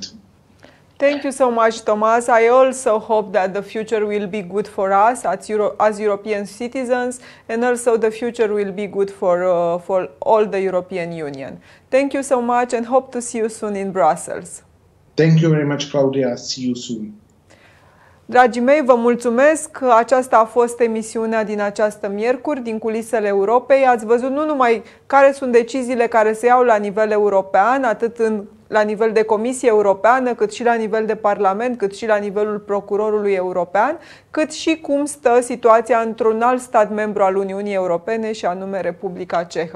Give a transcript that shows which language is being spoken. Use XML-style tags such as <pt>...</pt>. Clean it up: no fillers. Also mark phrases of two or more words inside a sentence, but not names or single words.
<en>Thank you so much, Tomas. I also hope that the future will be good for us as European citizens, and also the future will be good for all the European Union. Thank you so much and hope to see you soon in Brussels. Thank you very much, Claudia. See you soon.</en> <ro>Dragii mei, vă mulțumesc. Aceasta a fost emisiunea din această miercuri, din Culisele Europei. Ați văzut nu numai care sunt deciziile care se iau la nivel european, atât la nivel de Comisie Europeană, cât și la nivel de Parlament, cât și la nivelul Procurorului European, cât și cum stă situația într-un alt stat membru al Uniunii Europene, și anume Republica Cehă.</ro>